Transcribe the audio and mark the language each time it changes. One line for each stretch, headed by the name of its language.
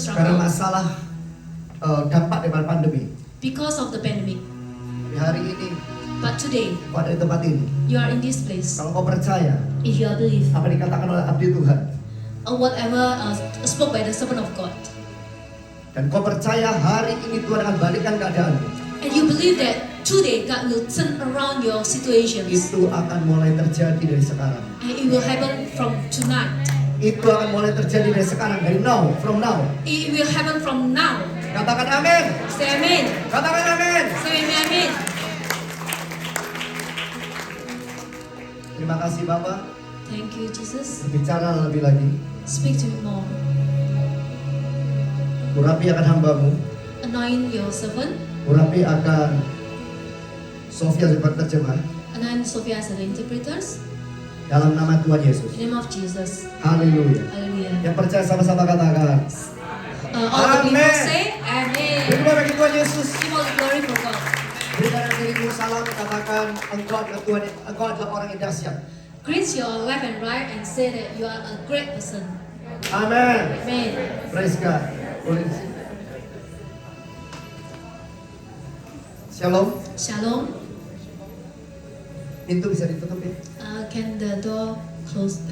English: struggle
Indonesian: masalah dampak daripada pandemi.
English: because of the pandemic.
Indonesian: Di hari ini,
English: But today,
Indonesian: kau ada di tempat ini.
English: you are in this place.
Indonesian: Kalau kau percaya
English: If you believe
Indonesian: apa dikatakan oleh abdi Tuhan,
English: whatever spoke by the servant of God,
Indonesian: dan kau percaya hari ini Tuhan akan balikan keadaanmu,
English: and you believe that today God will turn around your situations,
Indonesian: itu akan mulai terjadi dari sekarang.
English: and it will happen from tonight.
Indonesian: Itu akan mulai terjadi dari sekarang, dari
English: now, from now. It will happen from now.
Indonesian: Katakan amin.
English: Say amen.
Indonesian: Katakan amin.
English: Say amen.
Indonesian: Terima kasih Bapak.
English: Thank you, Jesus.
Indonesian: Berbicara lebih lagi.
English: Speak to me more.
Indonesian: Urapi akan hambamu.
English: Anoint your servant.
Indonesian: Urapi akan Sofia sebagai terjemah.
English: Anoint Sophia as the interpreters.
Indonesian: Dalam nama Tuhan Yesus.
English: In the name of Jesus.
Indonesian: Haleluya.
English: Hallelujah.
Indonesian: Yang percaya sama-sama katakan.
English: All the people Amen. say Amen.
Indonesian: Berikan bagi Tuhan Yesus.
English: Give all the glory for God.
Indonesian: Berikan dirimu salam, katakan engkau adalah Tuhan, engkau adalah orang yang dahsyat.
English: Greet your left and right and say that you are a great person. Amen. Amen. Praise God.
Indonesian: Boleh.
English: Shalom. Shalom.
Indonesian: Pintu bisa ditutup ya.
English: Can the door close?